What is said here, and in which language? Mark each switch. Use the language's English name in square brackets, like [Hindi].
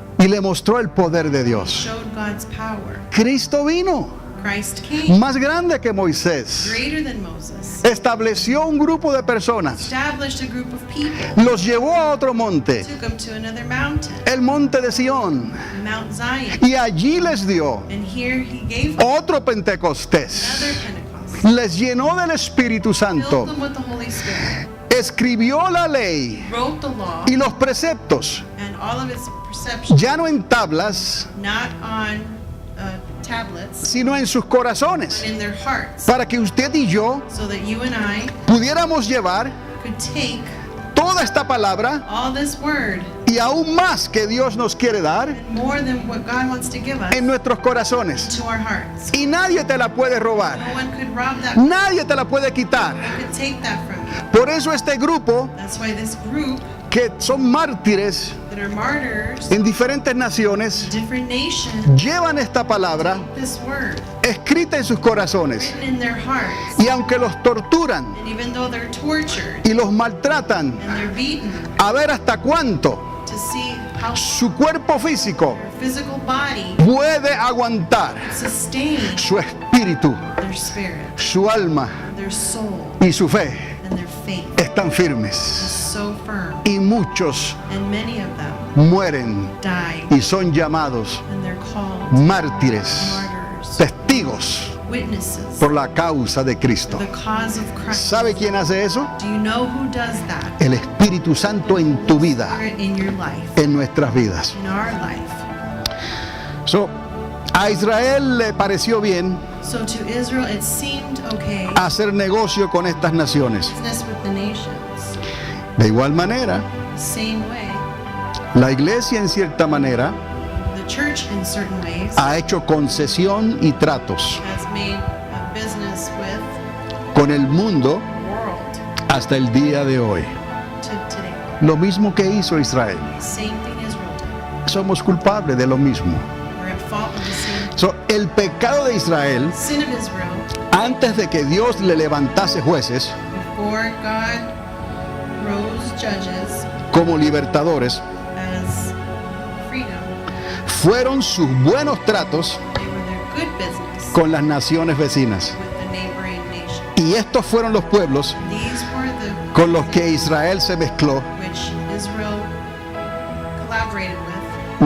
[Spanish] y le mostró el poder de Dios. [English] showed God's power. [Spanish] Cristo vino, [English] Christ came, [Spanish] más grande que Moisés, [English] greater than Moses, [Spanish] estableció un grupo de personas, [English] established a group of people, [Spanish] los llevó a otro monte, [English] took them to another mountain, [Spanish] el monte de Sión, [English] Mount Zion, [Spanish] y allí les dio [English] and here he gave them [Spanish] otro Pentecostés. [English] another Pentecost, [Spanish] Les llenó del Espíritu [English] filled [Spanish] Santo, [English] them with the Holy Spirit, [Spanish] escribió la ley [English] wrote the law [Spanish] y los preceptos, [English] and all of its perceptions, [Spanish] ya no en tablas, [English] not on tablets, [Spanish] sino en sus corazones, [English] in their hearts, [Spanish] para que usted y yo [English] so that you and I [Spanish] pudiéramos llevar [English] could take [Spanish] toda esta palabra [English] all this word [Spanish] y aún más que Dios nos quiere dar [English] and more than what God wants to give us [Spanish] en nuestros corazones. [English] to our hearts. [Spanish] Y nadie te la puede robar, [English] No one could rob that, [Spanish] nadie te la puede quitar. [English] could take that from you. [Spanish] Por eso este grupo, [English] That's why this group [Spanish] que son mártires [English] that are martyrs, [Spanish] en diferentes naciones, [English] different nations, [Spanish] llevan esta palabra [English] this word [Spanish] escrita en sus corazones. [English] written in their hearts. [Spanish] Y aunque los torturan [English] And even though they're tortured [Spanish] y los maltratan, [English] and they're beaten, [Spanish] a ver hasta cuánto [English] to see how [Spanish] su cuerpo físico [English] their physical body [Spanish] puede aguantar [English] sustain [Spanish] su espíritu, [English] their spirit, [Spanish] su alma [English] their soul, [Spanish] y su fe [English] and their faith [Spanish] están [English] is [Spanish] firmes. [English] so firm. [Spanish] Y muchos [English] And many of them [Spanish] mueren [English] die, [Spanish] y son llamados [English] and they're called [Spanish] mártires, [English] martyrs, [Spanish] testigos [English] witnesses [Spanish] por la causa de Cristo. [English] for the cause of Christ. [Spanish] ¿Sabe quién hace eso? [English] Do you know who does that? [Spanish] El Espíritu Santo en tu vida, [English] Spirit in your life, [Spanish] en nuestras vidas. [English] in our life. [Spanish] So, a Israel le pareció bien [English] So to Israel, it seemed okay, [Spanish] hacer negocio con estas naciones. [English] business with the nations. [Spanish] De igual manera, [English] Same way, [Spanish] la iglesia en cierta manera [English] the church in certain ways [Spanish] ha hecho concesión y tratos [English] has made a business with [Spanish] con el mundo [English] the world [Spanish] hasta el día de hoy. [English] to today. [Spanish] Lo mismo que hizo Israel. [English] Same thing Israel did. [Spanish] Somos culpables de lo mismo. [English] We're at fault of the same [Spanish] So, el pecado de Israel, [English] sin of Israel. [Spanish] antes de que Dios le levantase jueces [English] Before God rose judges [Spanish] como libertadores, [English] as freedom, [Spanish] fueron sus buenos tratos [English] they were their good business [Spanish] con las naciones vecinas. [English] with the neighboring nations. [Spanish] Y estos fueron los pueblos [English] These were the [Spanish] con los que Israel se mezcló, [English] which Israel collaborated with